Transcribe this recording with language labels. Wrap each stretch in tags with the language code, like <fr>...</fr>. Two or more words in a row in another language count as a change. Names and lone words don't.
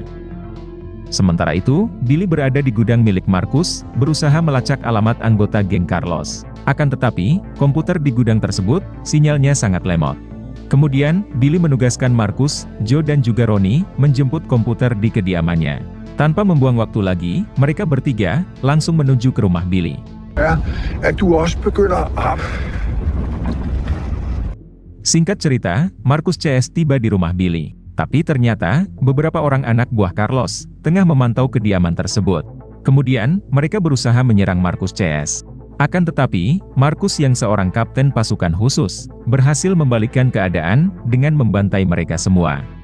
<id>Sementara itu, Billy berada di gudang milik Markus, berusaha melacak alamat anggota geng Carlos. Akan tetapi, komputer di gudang tersebut, sinyalnya sangat lemot. Kemudian, Billy menugaskan Markus, Joe dan juga Ronnie, menjemput komputer di kediamannya. Tanpa membuang waktu lagi, mereka bertiga, langsung menuju ke rumah Billy.</id> <da>at du også begynder at...</da> <id>Singkat cerita, Markus CS tiba di rumah Billy. Tapi ternyata, beberapa orang anak buah Carlos, tengah memantau kediaman tersebut. Kemudian, mereka berusaha menyerang Markus CS. Akan tetapi, Markus yang seorang kapten pasukan khusus, berhasil membalikkan keadaan, dengan membantai mereka semua.</id>